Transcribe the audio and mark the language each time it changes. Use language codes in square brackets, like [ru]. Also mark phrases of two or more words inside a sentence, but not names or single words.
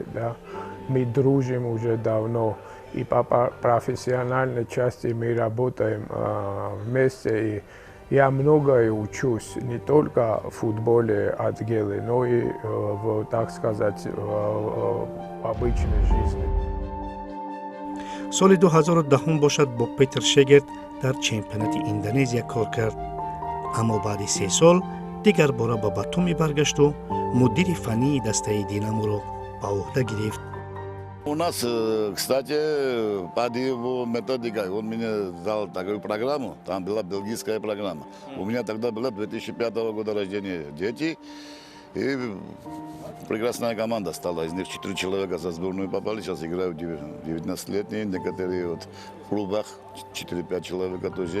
[ru] Да. Мы дружим уже давно. И по профессиональной части мы работаем вместе. И я многое учусь, не только в футболе от Гелы, но и, так сказать, в обычной жизни. [tg] соли 2010 бошад бо Петр Шегерт дар чемпионати Индонезия кор кард. аммо баъди 3 сол дигар бора ба Батуми баргашту мудири фании дастаи Динаморо ба уҳда гирифт. [ru] У нас, кстати, под его методикой, он мне дал такую программу, там была бельгийская программа. У меня тогда было 2005 года рождения дети, и прекрасная команда стала. Из них 4 человека за сборную попали, сейчас играют 19-летние, некоторые вот в клубах, 4-5 человек тоже.